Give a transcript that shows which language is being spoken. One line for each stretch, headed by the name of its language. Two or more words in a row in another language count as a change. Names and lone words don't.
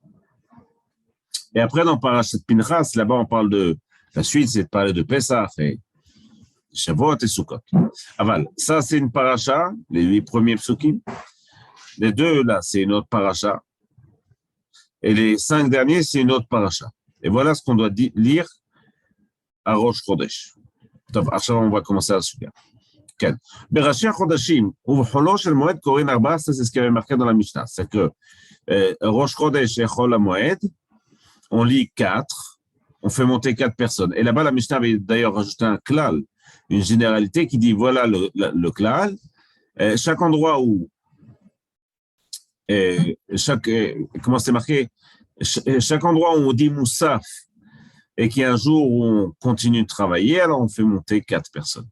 French: Et après, dans Parashat Pinchas, là-bas, on parle de la suite, c'est de parler de Pesach et Shavuot et Sukkot. Aval, ça, c'est une paracha, les 8 premiers psukim. Les 2, là, c'est une autre paracha. Et les 5 derniers, c'est une autre paracha. Et voilà ce qu'on doit lire à Rosh Chodesh. On va commencer à la suite.
Hebrew: בראשי החודשים, ובחולו של מועד קוראים 14,
French: c'est ce qui avait marqué dans la Mishnah. C'est que Rosh Chodesh et Chol HaMoed, on lit 4, on fait monter 4 personnes. Et là-bas, la Mishnah avait d'ailleurs rajouté un klal, une généralité qui dit, voilà le klal, chaque endroit où, comment c'est marqué, chaque endroit où on dit Moussaf, et qu'il y a un jour où on continue de travailler, alors on fait monter 4 personnes.